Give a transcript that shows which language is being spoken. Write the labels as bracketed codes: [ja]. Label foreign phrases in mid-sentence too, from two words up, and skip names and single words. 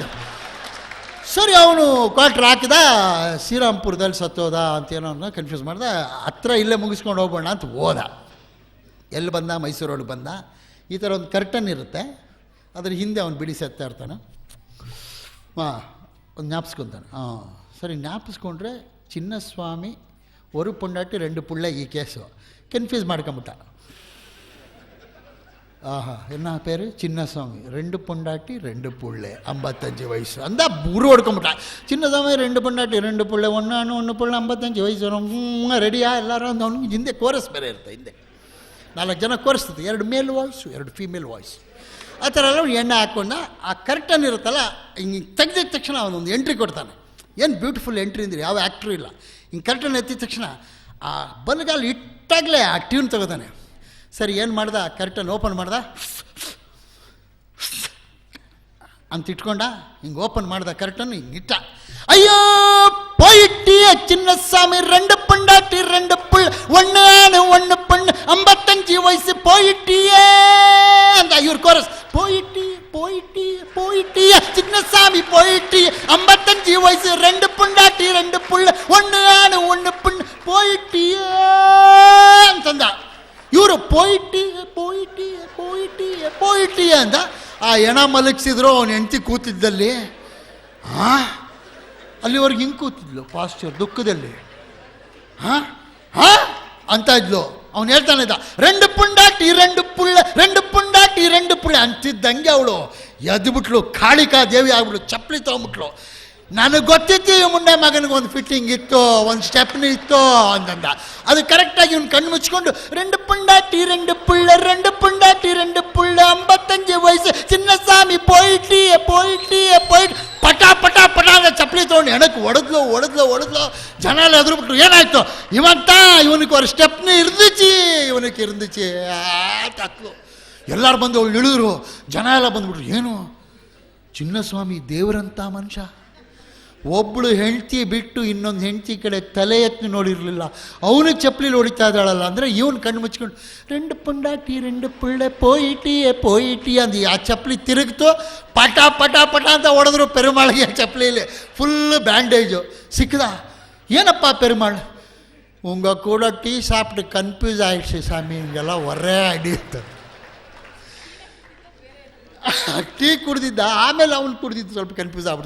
[kn] ಸರಿ ಅವನು ಕ್ವಾರ್ಟ್ರ್ ಹಾಕಿದ, ಶ್ರೀರಾಮ್ಪುರದಲ್ಲಿ ಸತ್ತೋದ ಅಂತೇನೋ ಕನ್ಫ್ಯೂಸ್ ಮಾಡ್ದ. ಹತ್ರ ಇಲ್ಲೇ ಮುಗಿಸ್ಕೊಂಡು ಹೋಗೋಣ ಅಂತ ಹೋದ. ಎಲ್ಲಿ ಬಂದ, ಮೈಸೂರೊಳಗೆ ಬಂದ. ಈ ಥರ ಒಂದು ಕರ್ಟನ್ ಇರುತ್ತೆ, ಅದ್ರ ಹಿಂದೆ ಅವನು ಬಿಡಿಸಿ ಎತ್ತಾ ಇರ್ತಾನೆ. ಒಂದು ಜ್ಞಾಪಿಸ್ಕೊತಾನೆ. ಸರಿ ಜ್ಞಾಪಿಸ್ಕೊಂಡ್ರೆ ಚಿನ್ನಸ್ವಾಮಿ, [ta] 1 பொண்டாட்டி 2 புள்ள, [kn] ಈ ಕೇಸು ಕನ್ಫ್ಯೂಸ್ ಮಾಡ್ಕೊಂಬಿಟ್ಟ. [ta] என்ன பேர், சின்னசாமி, 2 பொண்டாட்டி 2 புள்ள, 55 வயசு. அந்த உரு [kn] ಹೊಡ್ಕೊಂಬಿಟ್ಟ. ಚಿನ್ನಸ್ವಾಮಿ [ta] 2 பொண்டாட்டி 2 புள்ள, 1 புள்ள, [kn] 55 ವಯಸ್ಸು. ರೆಡಿಯಾ ಎಲ್ಲರೂ ಅಂತ. ಅವ್ನಿಗೆ ಹಿಂದೆ ಕೋರಸ್ ಬೇರೆ ಇರುತ್ತೆ, ಹಿಂದೆ 4 ಜನ ಕೋರಿಸ್ತದೆ, 2 ಮೇಲ್ ವಾಯ್ಸು 2 ಫೀಮೇಲ್ ವಾಯ್ಸ್. ಆ ಥರ ಎಲ್ಲ ಎಣ್ಣೆ ಹಾಕ್ಕೊಂಡ. ಆ ಕರ್ಟನ್ ಇರುತ್ತಲ್ಲ, ಹಿಂಗೆ ತೆಗೆದಿದ ತಕ್ಷಣ ಅವನೊಂದು ಎಂಟ್ರಿ ಕೊಡ್ತಾನೆ. ಏನು ಬ್ಯೂಟಿಫುಲ್ ಎಂಟ್ರಿ ಅಂದರೆ ಯಾವ ಆ್ಯಕ್ಟ್ರು ಇಲ್ಲ. ಹಿಂಗೆ ಕರ್ಟನ್ ಎತ್ತಿದ ತಕ್ಷಣ ಆ ಬಲ್ಗಾಲ್ ಇಟ್ಟಾಗಲೇ ಆ ಟ್ಯೂನ್ ತೆಗೋತಾನೆ. ಸರಿ ಏನು ಮಾಡ್ದ, ಕರ್ಟನ್ ಓಪನ್ ಮಾಡ್ದ ಅಂತ ಇಟ್ಕೊಂಡ. ಹಿಂಗೆ ಓಪನ್ ಮಾಡ್ದ ಕರ್ಟನ್, ಹಿಂಗೆ ಇಟ್ಟ. [ta] ಅಯ್ಯೋ போயிட்டிய சின்னசாமி, 2 பொண்டாட்டி 2 புள்ள, 1 பொண்ணு, 55 வயசு, போயிட்டியே அந்த இவர் கோரஸ். போயிட்டிய சின்னசாமி, போயிட்டிய 55 வயசு, 2 பொண்டாட்டி 2 புள்ள, 1 பொண்ணு, போயிட்டியே ಅಂತಂದ. [kn] ಇವರು போயிட்டிಯ ಅಂದ. ಆ ಎಣ ಮಲಗಿಸಿದ್ರು ಅವನ ಹೆಂಡತಿ ಕೂತಿದ್ದಲ್ಲಿ. ಅಲ್ಲಿವರೆಗೆ ಹಿಂಗೆ ಕೂತಿದ್ಲು ಪಾಸ್ಚರ್ ದುಃಖದಲ್ಲಿ. ಅಂತ ಇದ್ಲು. ಅವನು ಹೇಳ್ತಾನೆ ಇದ್ದ, [ta] 2 பொண்டாட்டி 2 புள்ள, 2 பொண்டாட்டி 2 புள்ள [kn] ಅಂತಿದ್ದಂಗೆ ಅವಳು ಎದ್ಬಿಟ್ಲು, ಕಾಳಿಕಾ ದೇವಿ ಆಗ್ಬಿಟ್ಲು, ಚಪ್ಪಲಿ ತೊಗೊಂಬಿಟ್ಲು. ನನಗೆ ಗೊತ್ತಿತ್ತು ಈ ಮುಂಡೆ ಮಗನಿಗೆ ಒಂದು ಫಿಟ್ಟಿಂಗ್ ಇತ್ತು, ಒಂದು ಸ್ಟೆಪ್ನಿ ಇತ್ತು ಅಂತಂದ. ಅದು ಕರೆಕ್ಟಾಗಿ ಇವ್ನು ಕಣ್ಣು ಮುಚ್ಕೊಂಡು [ta] 2 பொண்டாட்டி 2 புள்ள, 2 பொண்டாட்டி 2 புள்ள, [kn] 55 ವಯಸ್ಸು, ಚಿನ್ನಸ್ವಾಮಿ, போயிட்டியே ಪಟ ಅಂತ ಚಪ್ಪಲಿ ತೊಗೊಂಡು ಹೆಣಕ್ಕೆ ಹೊಡೆದ್ಲು. ಜನ ಎಲ್ಲ ಎದುರುಬಿಟ್ರು. ಏನಾಯ್ತು, ಇವನಿಗೆ ಅವ್ರ ಸ್ಟೆಪ್ನಿ ಇರ್ದಿಚ್ಚಿ ತಕ್ಲು. ಎಲ್ಲರೂ ಬಂದು ಅವಳು ಇಳಿದ್ರು. ಜನ ಎಲ್ಲ ಬಂದ್ಬಿಟ್ರು. ಏನು ಚಿನ್ನಸ್ವಾಮಿ ದೇವರಂತ ಮನುಷ್ಯ, ಒಬ್ಬಳು ಹೆಂಡ್ತಿ ಬಿಟ್ಟು ಇನ್ನೊಂದು ಹೆಂಡ್ತಿ ಕಡೆ ತಲೆ ಎತ್ತಿ ನೋಡಿರಲಿಲ್ಲ. ಅವನಿಗೆ ಚಪ್ಪಲಿ ಹೊಡಿತಾ ಇದ್ದಾಳಲ್ಲ ಅಂದರೆ ಇವನು ಕಣ್ಣು ಮುಚ್ಕೊಂಡು [ta] 2 பொண்டாட்டி 2 புள்ள, போயிட்டியே [kn] ಅಂದು. ಆ ಚಪ್ಪಲಿ ತಿರುಗ್ತು. ಪಟ ಅಂತ ಹೊಡೆದ್ರು ಪೆರುಮಾಳಿಗೆ. ಚಪ್ಪಲಿಯಲ್ಲಿ ಫುಲ್ಲು ಬ್ಯಾಂಡೇಜು. ಸಿಕ್ಕದ. ಏನಪ್ಪ ಪೆರುಮಾಳ್, [ta] உங்க கூட டீ சாப்ட் கன்ஃப்யூஸ் ஆயிடுச்சி [kn] ಸ್ವಾಮಿ, ಹಿಂಗೆಲ್ಲ ಹೊರೇ ಅಡಿಯುತ್ತೆ. ಟೀ ಕುಡ್ದಿದ್ದ, ಆಮೇಲೆ ಅವ್ನು ಕುಡ್ದಿದ್ದು ಸ್ವಲ್ಪ ಕನ್ಫ್ಯೂಸ್ ಆಗ್ಬಿಡ್ತು.